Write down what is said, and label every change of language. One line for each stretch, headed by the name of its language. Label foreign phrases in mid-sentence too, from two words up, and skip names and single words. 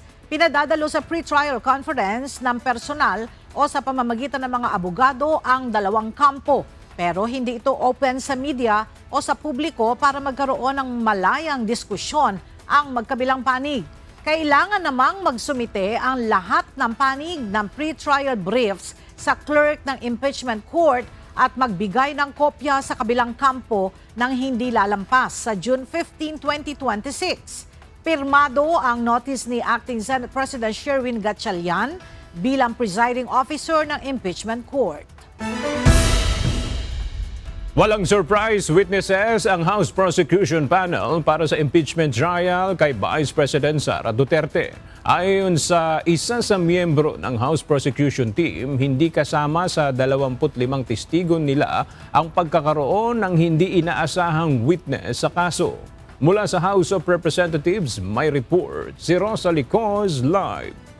Filipino: Pinadadalo sa
English: pre-trial conference
Filipino: ng personal o sa pamamagitan ng mga abogado ang 2 kampo, pero hindi ito open sa media o sa publiko para magkaroon ng malayang diskusyon ang magkabilang panig. Kailangan namang magsumite ang lahat ng panig ng
English: pre-trial briefs
Filipino: sa
English: clerk ng impeachment court
Filipino: at magbigay ng kopya sa kabilang kampo nang hindi lalampas sa June 15, 2026. Pirmado ang notice ni Acting Senate President Sherwin Gatchalian bilang presiding officer ng impeachment court. Walang
English: surprise witnesses
Filipino: ang House Prosecution Panel para sa impeachment trial kay Vice President Sara Duterte. Ayon sa isa sa miyembro ng House Prosecution Team, hindi kasama sa 25 testigo nila ang pagkakaroon ng hindi inaasahang witness sa kaso. Mula sa House of Representatives, may report si Rosa Licos live.